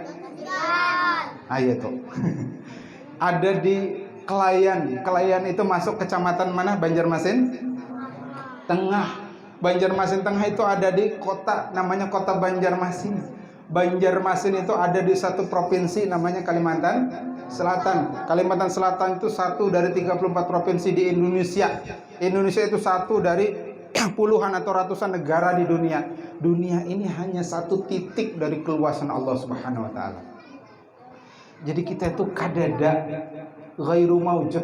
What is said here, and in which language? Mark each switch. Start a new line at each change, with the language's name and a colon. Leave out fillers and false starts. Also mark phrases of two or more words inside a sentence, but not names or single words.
Indonesian: Iya tuh. Ada di Kelayan. Kelayan itu masuk kecamatan mana? Banjarmasin Tengah. Banjarmasin Tengah itu ada di kota namanya kota Banjarmasin. Banjarmasin itu ada di satu provinsi namanya Kalimantan Selatan. Kalimantan Selatan itu satu dari 34 provinsi di Indonesia. Indonesia itu satu dari puluhan atau ratusan negara di dunia. Dunia ini hanya satu titik dari keluasan
Arabic: الله سبحانه وتعالى.
Indonesian: Jadi kita itu kadada,
Arabic: غير موجود.